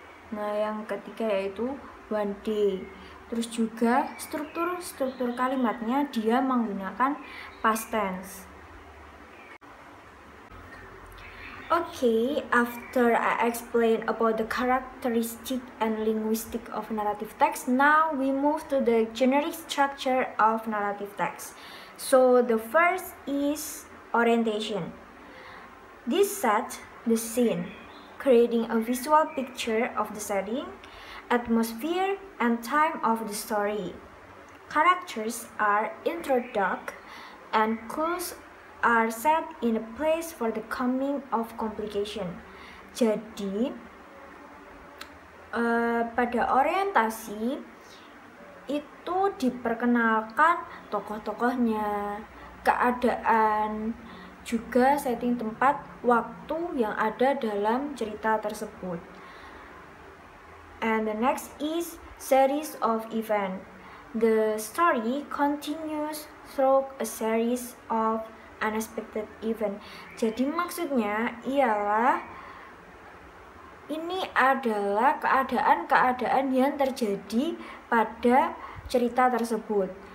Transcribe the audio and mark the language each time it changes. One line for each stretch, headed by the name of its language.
Indonesian: Nah, yang ketiga yaitu one day. Terus juga struktur kalimatnya dia menggunakan past tense.
English: Okay, after I explain about the characteristic and linguistic of narrative text, now we move to the generic structure of narrative text. So the first is orientation. This sets the scene, creating a visual picture of the setting, atmosphere, and time of the story. Characters are introduced and clues are set in a place for the coming of complication.
Indonesian: Jadi pada orientasi itu diperkenalkan tokoh-tokohnya, keadaan, juga setting tempat, waktu yang ada dalam cerita tersebut.
English: And the next is series of event. The story continues through a series of unexpected event.
Indonesian: Jadi maksudnya ialah ini adalah keadaan-keadaan yang terjadi pada cerita tersebut.